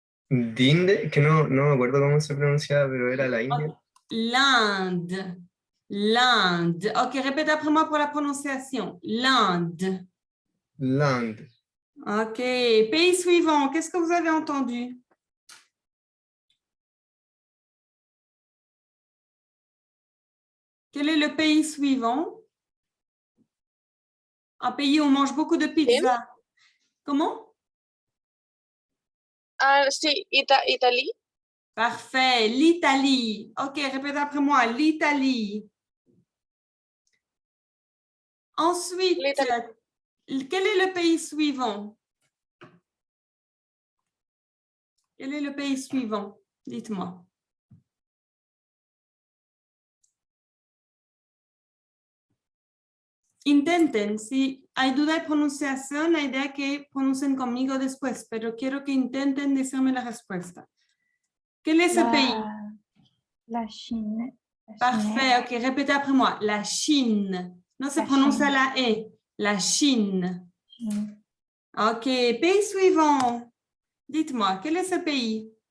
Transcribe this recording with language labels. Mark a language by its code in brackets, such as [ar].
[es] Dinde, que no me acuerdo cómo se pronunciaba, pero era la India. [fr] L'Inde. L'Inde. Ok, répétez après moi pour la prononciation. L'Inde. Land. Ok, pays suivant. Qu'est-ce que vous avez entendu? Quel est le pays suivant? Un pays où on mange beaucoup de pizza. Comment? Ah, sí, Italie. Parfait, l'Italie. Ok, répétez après moi, l'Italie. Ensuite, quel est le pays suivant? Quel est le pays suivant? Dites-moi. [es] Intenten, si hay duda de pronunciación, la idea es que pronuncien conmigo después, pero quiero que intenten decirme la respuesta. [fr] ¿Quel est ce pays? La Chine. Parfait, ok, répétez après moi. La Chine. Non, se La prononce à Chine. la E. La Chine. Chine. Ok, pays suivant. Dites-moi, quel est ce pays?